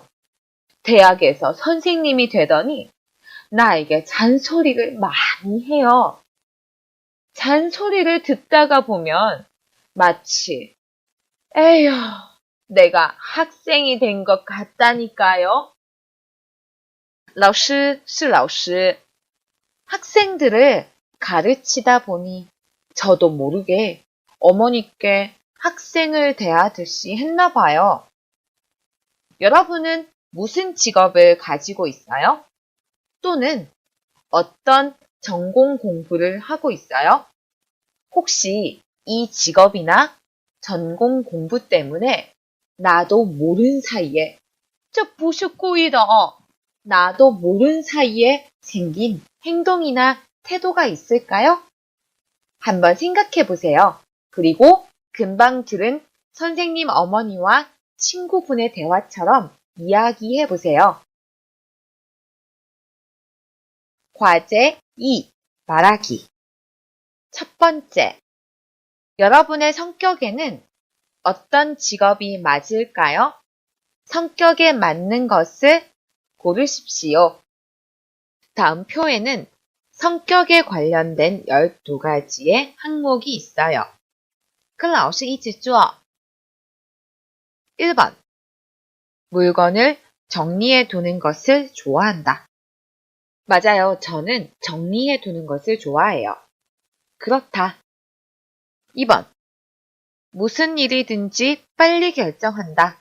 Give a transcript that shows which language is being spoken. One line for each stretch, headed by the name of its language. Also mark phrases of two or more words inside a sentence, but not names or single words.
Korean: 대학에서 선생님이 되더니 나에게 잔소리를 많이 해요. 잔소리를 듣다가 보면 마치 에휴, 내가 학생이 된 것 같다니까요.
Chinese: 老师是老师.
Korean: 학생들을 가르치다 보니 저도 모르게 어머니께 학생을 대하듯이 했나 봐요. 여러분은 무슨 직업을 가지고 있어요? 또는 어떤 전공 공부를 하고 있어요? 혹시 이 직업이나 전공 공부 때문에 나도 모르는 사이에
Chinese: 这不是故意的哦.
Korean: 나도 모르는 사이에 생긴 행동이나 태도가 있을까요? 한번 생각해 보세요. 그리고 금방 들은 선생님 어머니와 친구분의 대화처럼 이야기해 보세요. 과제 2. 말하기. 첫 번째. 여러분의 성격에는 어떤 직업이 맞을까요? 성격에 맞는 것을 고르십시오. 다음 표에는 성격에 관련된 12가지의 항목이 있어요.
Chinese: 跟老师一起做.
Korean: 1번. 물건을 정리해 두는 것을 좋아한다. 맞아요. 저는 정리해 두는 것을 좋아해요. 그렇다. 2번. 무슨 일이든지 빨리 결정한다.